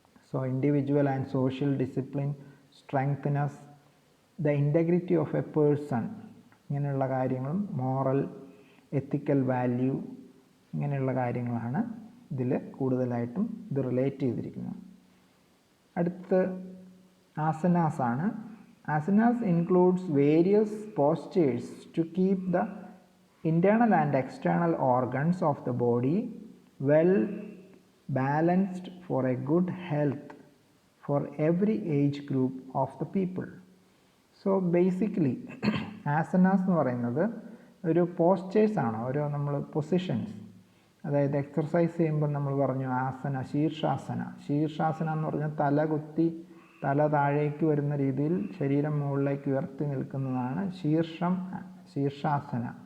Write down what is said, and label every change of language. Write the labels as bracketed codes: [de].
[en] so individual and social discipline strengthens the integrity of a person, [ml] ഇങ്ങനെയുള്ള കാര്യങ്ങളും moral എത്തിക്കൽ value ഇങ്ങനെയുള്ള കാര്യങ്ങളാണ് ഇതിൽ കൂടുതലായിട്ടും ഇത് റിലേറ്റ് ചെയ്തിരിക്കുന്നത്. അടുത്ത് ആസനാസ് ആണ്. [en] Asanas includes various postures to keep the internal and external organs of the body well balanced for a good health for every age group of the people. So basically [ml] asanas എന്ന് പറയുന്നത് ഒരു പോസ്റ്റേഴ്സ് ആണ്, ഓരോ നമ്മൾ positions, അതായത് exercise ചെയ്യുമ്പോൾ നമ്മൾ പറഞ്ഞു ആസന, ശീർഷാസന എന്ന് പറഞ്ഞാൽ തല കുത്തി തല താഴേക്ക് വരുന്ന രീതിയിൽ ശരീരം മുകളിലേക്ക് ഉയർത്തി നിൽക്കുന്നതാണ് ശീർഷാസന.